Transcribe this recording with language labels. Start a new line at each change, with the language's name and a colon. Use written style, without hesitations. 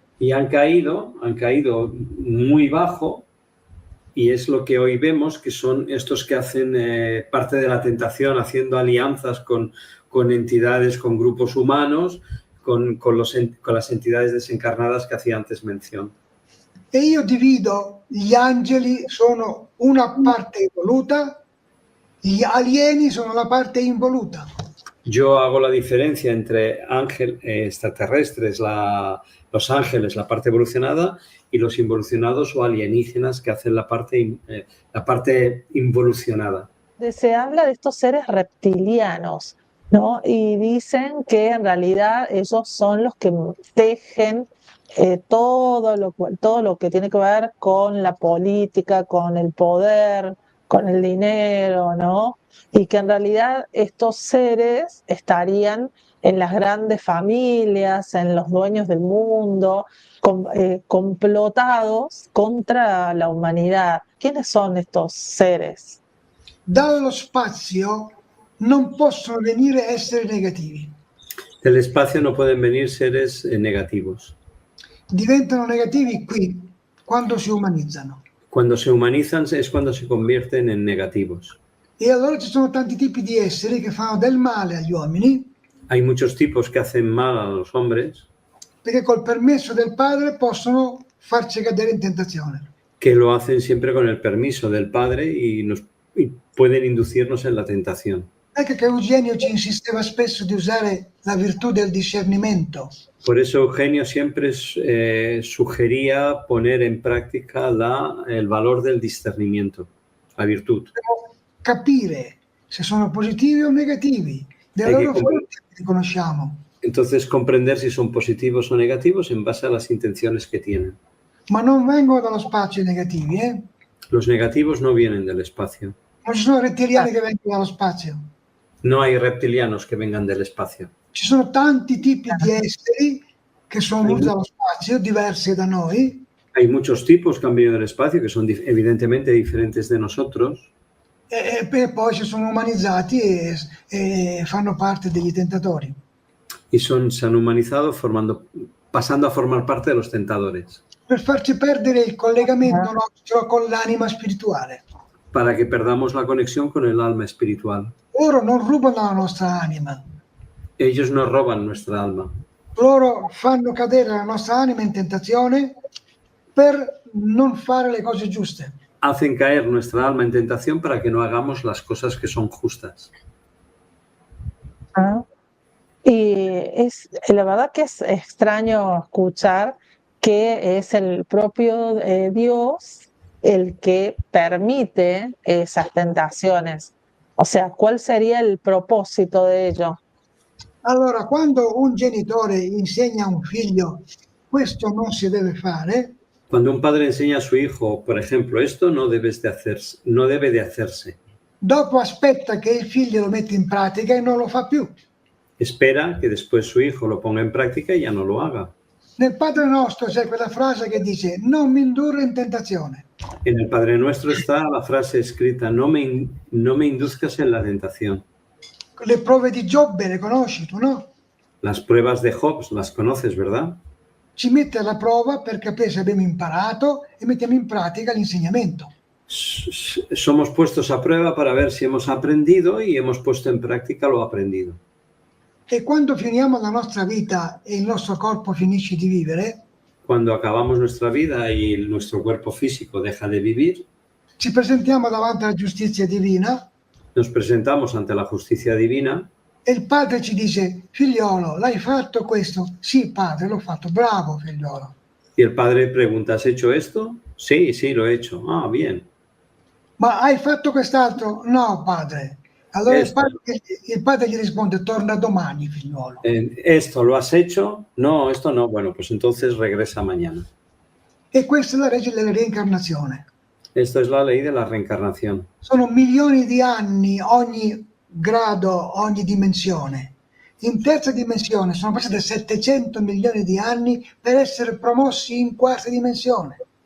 Spanish: Y han caído muy bajo, y es lo que hoy vemos, que son estos que hacen parte de la tentación, haciendo alianzas con entidades, con grupos humanos, con las entidades desencarnadas que hacía antes mención.
Italian: E io divido gli angeli sono una parte evoluta, gli alieni sono la parte involuta.
Spanish: Yo hago la diferencia entre extraterrestres, los ángeles, la parte evolucionada, y los involucionados o alienígenas que hacen la parte involucionada. Se habla de estos seres reptilianos, ¿no? Y dicen que en realidad ellos son los que tejen todo lo que tiene que ver con la política, con el poder, con el dinero, ¿no? Y que en realidad estos seres estarían en las grandes familias, en los dueños del mundo, complotados contra la humanidad. ¿Quiénes son estos seres?
Italian: Dallo spazio non possono venire esseri negativi.
Spanish: Del espacio no pueden venir seres negativos.
Italian: Diventano negativi qui, quando si umanizzano.
Spanish: Cuando se humanizan es cuando se convierten en negativos.
Italian: E allora ci sono tanti tipi di esseri che fanno del male agli uomini.
Spanish: Hay muchos tipos que hacen mal a los hombres.
Italian: Perché col permesso del padre possono farci cadere in tentazione.
Spanish: Que lo hacen siempre con el permiso del Padre y pueden inducirnos en la tentación.
Italian: Ecco che Eugenio ci insisteva spesso di usare la virtù del discernimento.
Spanish: Por eso Eugenio siempre sugería poner en práctica el valor del discernimiento, la virtud.
Italian: capire se sono positivi o negativi, delle loro fonti che conosciamo.
Spanish: Entonces, comprender si son positivos o negativos en base a las intenciones que tienen.
Italian: Ma non vengono dallo spazio i negativi, eh?
Spanish: Los negativos no vienen del espacio.
Italian: Non ci sono rettiliani che vengono dallo spazio.
Spanish: No hay reptilianos que vengan del espacio.
Italian: Ci sono tanti tipi di esseri che sono venuti dallo spazio, diversi da noi.
Spanish: Hay muchos tipos que han venido del espacio que son evidentemente diferentes de nosotros.
Italian: E poi si sono umanizzati e fanno parte degli tentatori.
Spanish: Y se han humanizado pasando a formar parte de los tentadores.
Italian: Per farci perdere il collegamento nostro con l'anima spirituale.
Spanish: Para que perdamos la conexión con el alma espiritual.
Italian: Loro non rubano la nostra anima.
Spanish: Ellos no roban nuestra alma.
Italian: Loro fanno cadere la nostra anima in tentazione per non fare le cose giuste.
Spanish: Hacen caer nuestra alma en tentación para que no hagamos las cosas que son justas. Y la verdad que es extraño escuchar que es el propio Dios el que permite esas tentaciones. O sea, ¿cuál sería el propósito de ello?
Italian: Allora, quando un genitore insegna a un figlio questo non si deve fare,
Spanish: Cuando un padre enseña a su hijo, por ejemplo, esto no debe de hacerse.
Italian: dopo aspetta che il figlio lo metta in pratica e non lo fa più.
Spanish: Espera que después su hijo lo ponga en práctica y ya no lo haga.
Italian: Nel Padre Nostro c'è quella frase che dice non mi indurre in tentazione.
Spanish: En el Padre Nuestro está la frase escrita, no me induzcas en la tentación.
Italian: Le prove di Giobbe le conosci tu, no?
Spanish: Las pruebas de Job las conoces, ¿verdad?
Italian: Ci mette alla prova per capire se abbiamo imparato e mettiamo in pratica l'insegnamento.
Spanish: Somos puestos a prueba para ver si hemos aprendido y hemos puesto en práctica lo aprendido.
Italian: E quando finiamo la nostra vita e il nostro corpo finisce di vivere,
Spanish: Cuando acabamos nuestra vida y nuestro cuerpo físico deja de vivir,
Italian: ci presentiamo davanti alla giustizia divina
Spanish: nos presentamos ante la justicia divina
Italian: e il padre ci dice: figliolo, l'hai fatto questo? Sì, padre, l'ho fatto. Bravo, figliolo.
Spanish: y el padre pregunta, ¿has hecho esto? Sí, lo he hecho. Ah, bien.
Italian: Ma hai fatto quest'altro? No, padre. Allora il padre gli risponde: torna domani, figliolo.
Spanish: ¿Esto lo has hecho? No, esto no. Bueno, pues entonces regresa mañana.
Italian: E questa è la legge della reincarnazione.
Spanish: Esto es la ley de la reencarnación.
Italian: Sono milioni di anni ogni grado, ogni dimensione. In terza dimensione sono passati 700 milioni di anni per essere promossi in quarta dimensione.